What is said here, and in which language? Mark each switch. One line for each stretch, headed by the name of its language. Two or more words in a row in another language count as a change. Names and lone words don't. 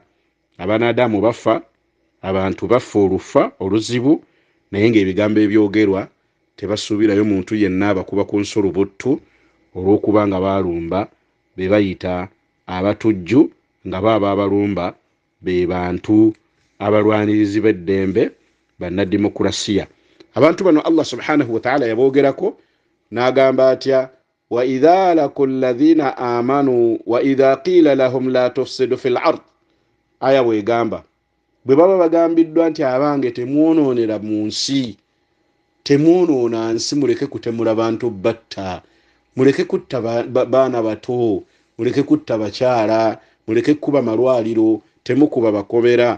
Ganda: Abanadamu bafa, abantu bafa olufa oluzibu, naye ng'ebigambo ebyogerwa tebasuubirayo muntu yenna abakuba ku nsolobottu olw'okuba nga baalumba be bayita abatujju, nga baba abalumba be bantu abalwanirizi b'eddembe bannademokulaasiya. Abantu bano Allah
Arabic: سبحانه وتعالى
Ganda: yaboogerako n'agamba atya,
Arabic: وإذا لقوا الذين آمنوا وإذا قيل لهم لا تفسدوا في الأرض.
Ganda: Aya bwegamba bwe baba bagambiddwa nti abange temwonoonera mu nsi, temwonoona nsi, muleke kutemula bantu batta, muleke kutta baana bato, muleke kutta bakyala, muleke kuba malwaliro, temukuba bakobera.